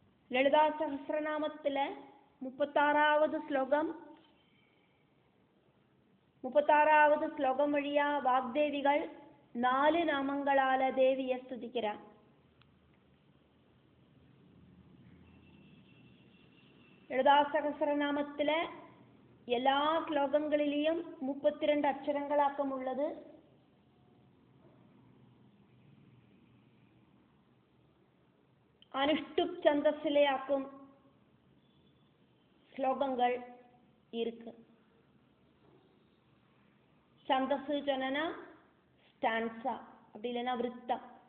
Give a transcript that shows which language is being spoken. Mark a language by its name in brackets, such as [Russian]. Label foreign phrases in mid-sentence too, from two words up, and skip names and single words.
[Malayalam] ലളിതാ സഹസ്രനാമത്തിലെ 36ാவது ശ്ലോകം വഴിയാ വാഗ്ദേവികൾ 4 നാമങ്ങളാല ദേവിയെ സ്തുതിക്കര. ലളിതാ സഹസ്രനാമത്തിലെ എല്ലാ ശ്ലോകങ്ങളിലെയും 32 അക്ഷരങ്ങളാക്കമുള്ളത്. [Tamil] அனுஷ்டுப் சந்தஸிலே ஆக்கும் ஸ்லோகங்கள் இருக்கு. சந்தஸ் சொன்னா ஸ்டான்சா, அப்படி இல்லைன்னா விருத்தம்.